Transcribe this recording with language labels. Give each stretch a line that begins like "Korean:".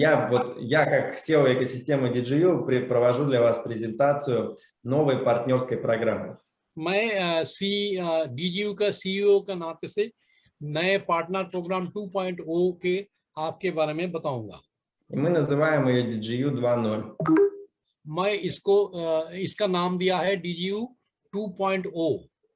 Russian: Вот я как SEO экосистемы DGU провожу для вас презентацию новой партнерской программы.
Hindi: मैं DGU का CEO का नाते से नए पार्टनर प्रोग्राम 2.0 के आपके बारे में बताऊंगा।
Russian: И мы называем ее DGU 2.0.
Hindi: मैं इसका नाम दिया है DGU 2.0.